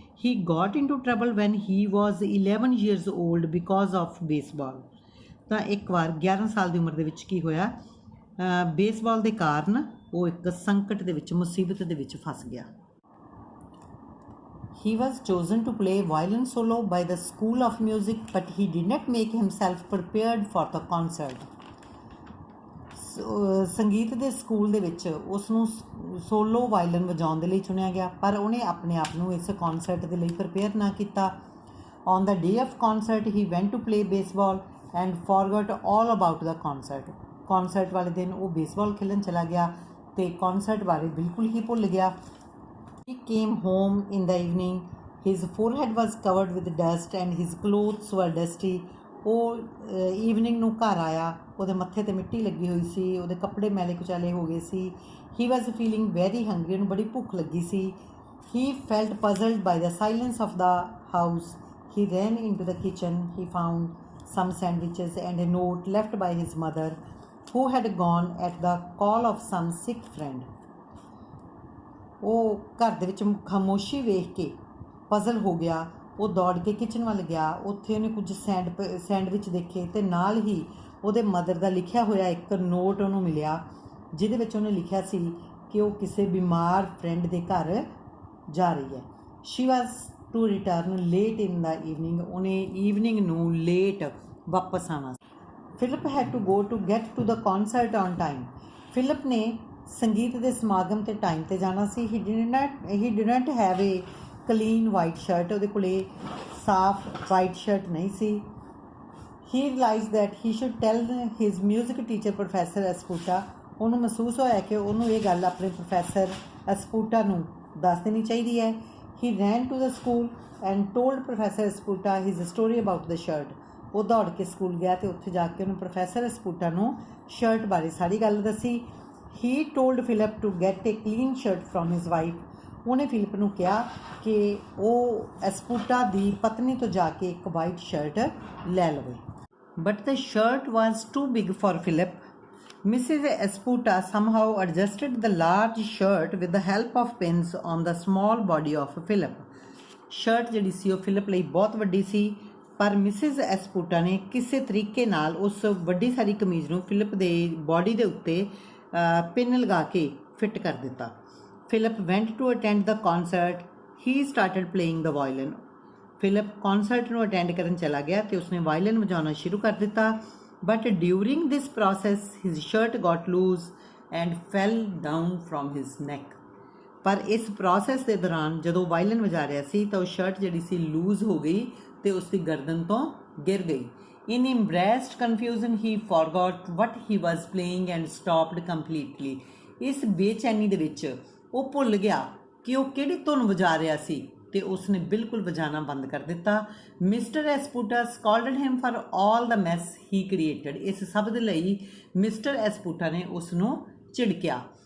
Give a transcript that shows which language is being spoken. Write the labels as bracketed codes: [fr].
[en] He goat in to trouble van he was 11 years old because of baseball. [pa] ਤਾਂ ਇੱਕ ਵਾਰ 11 ਸਾਲ ਦੀ ਉਮਰ ਦੇ ਵਿੱਚ ਕੀ ਹੋਇਆ, ਬੇਸਬਾਲ ਦੇ ਕਾਰਨ ਉਹ ਇੱਕ ਸੰਕਟ ਦੇ ਵਿੱਚ, ਮੁਸੀਬਤ ਦੇ ਵਿੱਚ ਫਸ ਗਿਆ. [en] He was chosen to play violin solo by the School of Music, but he did not make himself prepared for the concert. [pa] ਸੰਗੀਤ ਦੇ ਸਕੂਲ ਦੇ ਵਿੱਚ ਉਸ ਨੂੰ ਸੋਲੋ ਵਾਇਲਨ ਵਜਾਉਣ ਦੇ ਲਈ ਚੁਣਿਆ ਗਿਆ ਪਰ ਉਹਨੇ ਆਪਣੇ ਆਪ ਨੂੰ ਇਸ ਕੌਨਸਰਟ ਦੇ ਲਈ ਪ੍ਰਿਪੇਅਰ ਨਾ ਕੀਤਾ. [en] On the day of concert, he went to play baseball and forgot all about the concert. [pa] ਕੌਨਸਰਟ ਵਾਲੇ ਦਿਨ ਉਹ ਬੇਸਬਾਲ ਖੇਲਣ ਚਲਾ ਗਿਆ ਤੇ ਕੌਨਸਰਟ ਬਾਰੇ ਬਿਲਕੁਲ ਹੀ ਭੁੱਲ ਗਿਆ. [en] He came home in the evening. His forehead was covered with dust and his clothes were dusty. [pa] ਉਹ ਈਵਨਿੰਗ ਨੂੰ ਘਰ ਆਇਆ, ਉਹਦੇ ਮੱਥੇ 'ਤੇ ਮਿੱਟੀ ਲੱਗੀ ਹੋਈ ਸੀ, ਉਹਦੇ ਕੱਪੜੇ ਮੈਲੇ ਕੁਚਾਲੇ ਹੋ ਗਏ ਸੀ. [en] He was feeling very hungry. [pa] ਉਹਨੂੰ ਬੜੀ ਭੁੱਖ ਲੱਗੀ ਸੀ. [en] He felt puzzled by the silence of the house. He ran into the kitchen. He found some sandwiches and a note left by his mother, who had gone at the call of some sick friend. [pa] ਉਹ ਘਰ ਦੇ ਵਿੱਚ ਖਾਮੋਸ਼ੀ ਵੇਖ ਕੇ puzzle ਹੋ ਗਿਆ. ਉਹ ਦੌੜ ਕੇ kitchen ਵੱਲ ਗਿਆ. ਉੱਥੇ ਉਹਨੇ ਕੁਝ ਸੈਂਡਵਿਚ ਦੇਖੇ ਤੇ ਨਾਲ ਹੀ ਉਹਦੇ ਮਦਰ ਦਾ ਲਿਖਿਆ ਹੋਇਆ ਇੱਕ ਨੋਟ ਉਹਨੂੰ ਮਿਲਿਆ ਜਿਹਦੇ ਵਿੱਚ ਉਹਨੇ ਲਿਖਿਆ ਸੀ ਕਿ ਉਹ ਕਿਸੇ ਬਿਮਾਰ ਫਰੈਂਡ ਦੇ ਘਰ ਜਾ ਰਹੀ ਹੈ. [en] She was to return late in the evening. [pa] ਉਹਨੇ ਈਵਨਿੰਗ ਨੂੰ ਲੇਟ ਵਾਪਸ ਆਉਣਾ. [en] Philip had to go to get to the concert on time. [pa] Philip ने संगीत ਦੇ ਸਮਾਗਮ ਤੇ ਟਾਈਮ ਤੇ ਜਾਣਾ ਸੀ. [en] He didn't have a clean white shirt. [pa] ਉਹਦੇ ਕੋਲੇ ਸਾਫ white shirt ਨਹੀਂ ਸੀ. [en] He realized that he should tell his music teacher Professor Esputa. [pa] ਉਹਨੂੰ ਮਹਿਸੂਸ ਹੋਇਆ ਕਿ ਉਹਨੂੰ ਇਹ ਗੱਲ ਆਪਣੇ ਪ੍ਰੋਫੈਸਰ ਐਸਪੂਟਾ ਨੂੰ ਦੱਸ ਦੇਣੀ ਚਾਹੀਦੀ ਹੈ. [en] He ran to the school and told Professor Esputa his story about the shirt. [pa] ਉਹ ਦੌੜ ਕੇ ਸਕੂਲ ਗਿਆ ਅਤੇ ਉੱਥੇ ਜਾ ਕੇ ਉਹਨੂੰ ਪ੍ਰੋਫੈਸਰ ਐਸਪੂਟਾ ਨੂੰ ਸ਼ਰਟ ਬਾਰੇ ਸਾਰੀ ਗੱਲ ਦੱਸੀ. [en] He told Philip to get a clean shirt from his wife. [pa] ਉਹਨੇ ਫਿਲਿਪ ਨੂੰ ਕਿਹਾ ਕਿ ਉਹ ਐਸਪੂਟਾ ਦੀ ਪਤਨੀ ਤੋਂ ਜਾ ਕੇ ਇੱਕ ਵਾਈਟ ਸ਼ਰਟ ਲੈ ਲਵੇ. [en] But the shirt was too big for Philip. Mrs. Esputa somehow adjusted the large shirt with the help of pins on the small body of Philip. [pa] Shirt ਜਿਹੜੀ ਸੀ ਉਹ ਫਿਲਿਪ ਲਈ ਬਹੁਤ ਵੱਡੀ ਸੀ, ਪਰ ਮਿਸਿਸ ਐਸਪੂਟਾ ਨੇ ਕਿਸੇ ਤਰੀਕੇ ਨਾਲ ਉਸ ਵੱਡੀ ਸਾਰੀ ਕਮੀਜ਼ ਨੂੰ ਫਿਲਿਪ ਦੇ ਬਾਡੀ ਦੇ ਉੱਤੇ ਪਿੰਨ ਲਗਾ ਕੇ ਫਿੱਟ ਕਰ ਦਿੱਤਾ. [en] Philip went to attend the concert. He started playing the violin. [pa] Philip ਕੌਂਸਰਟ ਨੂੰ ਅਟੈਂਡ ਕਰਨ ਚਲਾ ਗਿਆ ਅਤੇ ਉਸਨੇ ਵਾਇਲਨ ਵਜਾਉਣਾ ਸ਼ੁਰੂ ਕਰ ਦਿੱਤਾ. [en] But during this process his shirt got loose and fell down from his neck. [pa] ਪਰ ਇਸ ਪ੍ਰੋਸੈਸ ਦੇ ਦੌਰਾਨ ਜਦੋਂ ਵਾਇਲਨ ਵਜਾ ਰਿਹਾ ਸੀ ਤਾਂ ਉਹ ਸ਼ਰਟ ਜਿਹੜੀ ਸੀ ਲੂਜ਼ ਹੋ ਗਈ ਅਤੇ ਉਸ ਦੀ ਗਰਦਨ ਤੋਂ ਗਿਰ ਗਈ. [en] In embarrassed confusion he forgot what he was playing and stopped completely. [pa] ਇਸ ਬੇਚੈਨੀ ਦੇ ਵਿੱਚ ਉਹ ਭੁੱਲ ਗਿਆ ਕਿ ਉਹ ਕਿਹੜੀ ਧੁਨ ਵਜਾ ਰਿਹਾ ਸੀ ਅਤੇ ਉਸਨੇ ਬਿਲਕੁਲ ਵਜਾਣਾ ਬੰਦ ਕਰ ਦਿੱਤਾ. [en] Mister Esputa scolded him for all the mess he created. [pa] ਇਸ ਸਭ ਦੇ ਲਈ ਮਿਸਟਰ ਐਸਪੂਟਾ ਨੇ ਉਸ ਨੂੰ ਝਿੜਕਿਆ.